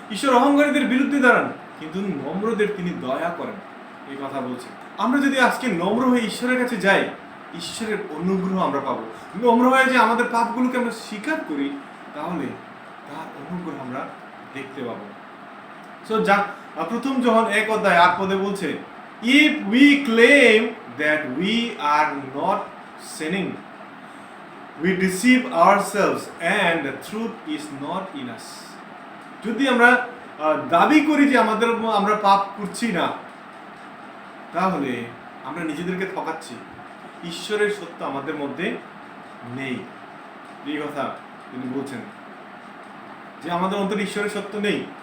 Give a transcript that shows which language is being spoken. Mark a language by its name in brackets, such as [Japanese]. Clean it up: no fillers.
[Bangla] ঈশ্বর অহংকারীদের বিরুদ্ধে দাঁড়ান কিন্তু নম্রদের তিনি দয়া করেন, এই কথা বলছে। আমরা যদি আজকে নম্র হয়ে ঈশ্বরের কাছে যাই, ঈশ্বরের অনুগ্রহ আমরা পাবো। নম্র হয়ে যে আমাদের পাপগুলোকে আমরা স্বীকার করি, তাহলে তার অনুগ্রহ আমরা দেখতে পাবো। সো প্রথম যোহন 1 অধ্যায় 8 পদে বলছে, [English] if we claim that we are not sinning, we deceive ourselves and the truth is not in us. [Bangla] যদি আমরা দাবি করি যে আমরা পাপ করছি না, তাহলে আমরা নিজেদেরকে ঠকাচ্ছি, ঈশ্বরের সত্য আমাদের মধ্যে নেই। এই কথা তিনি বলছেন যে আমাদের অন্তরে ঈশ্বরের সত্য নেই।